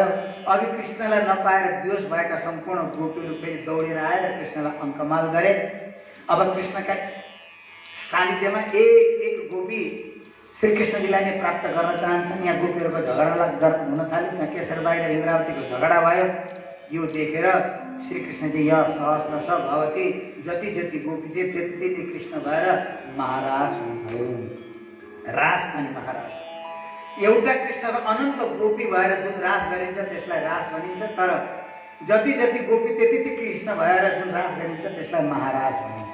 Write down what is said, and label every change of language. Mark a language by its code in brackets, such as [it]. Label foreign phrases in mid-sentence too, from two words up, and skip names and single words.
[ne] अघि कृष्णलाई नपाएर बेहोस भएका सम्पूर्ण गोपीहरू फेरि दौडेर आएर कृष्णलाई अङ्कमाल गरे। अब कृष्णका सानिध्यमा एक एक गोपी श्रीकृष्णजीलाई नै प्राप्त गर्न चाहन्छन्। यहाँ गोपीहरूको झगडा हुन थाल्यो। यहाँ केशरबाई र इन्द्रावतीको झगडा भयो। यो देखेर श्रीकृष्णजी [sa] य सहस्र स भवती, [ne] जति जति गोपी थिए त्यति त्यति कृष्ण भएर महाराज हुनुभयो। रास अनि महाराज एउटा कृष्ण र अनन्त गोपी भएर जुन रास गरिन्छ त्यसलाई रास भनिन्छ। तर जति जति गोपी त्यति त्यति कृष्ण भएर जुन रास गरिन्छ त्यसलाई महाराज भनिन्छ।